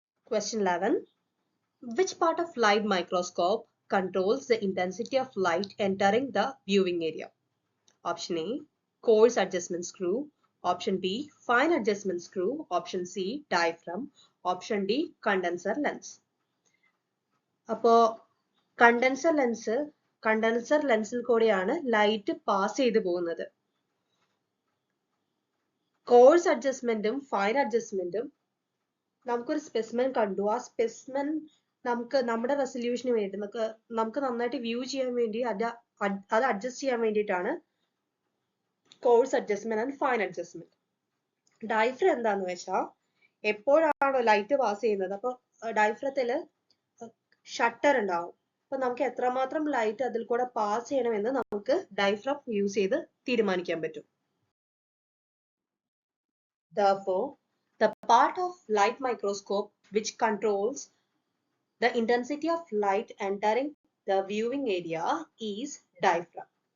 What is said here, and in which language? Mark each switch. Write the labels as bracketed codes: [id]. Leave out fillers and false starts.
[en] Question 11. Which part of light microscope controls the intensity of light entering the viewing area? Option A, coarse adjustment screw. Option B, fine adjustment screw. Option C, diaphragm. Option D, condenser lens. [ml] അപ്പോ condenser ലെൻസിൽ കൂടെയാണ് light pass ചെയ്തു പോകുന്നത്. Course അഡ്ജസ്റ്റ്മെന്റും fine അഡ്ജസ്റ്റ്മെന്റും നമുക്കൊരു specimen കണ്ടു, ആ specimen നമുക്ക് നമ്മുടെ resolution വേണ്ടി നമുക്ക് നന്നായിട്ട് വ്യൂ ചെയ്യാൻ വേണ്ടി അത് അഡ്ജസ്റ്റ് ചെയ്യാൻ വേണ്ടിയിട്ടാണ് coarse adjustment and fine adjustment. ഡൈഫ്രം എന്താന്ന് വെച്ചാൽ എപ്പോഴാണോ ലൈറ്റ് പാസ് ചെയ്യുന്നത്, അപ്പൊ ഡൈഫ്രത്തില് ഷട്ടർ ഉണ്ടാവും. അപ്പൊ നമുക്ക് എത്രമാത്രം ലൈറ്റ് അതിൽ കൂടെ പാസ് ചെയ്യണമെന്ന് നമുക്ക് ഡൈഫ്രം യൂസ് ചെയ്ത് തീരുമാനിക്കാൻ പറ്റും. [en] Therefore, the part of light microscope which controls the intensity of light entering the viewing area is diaphragm.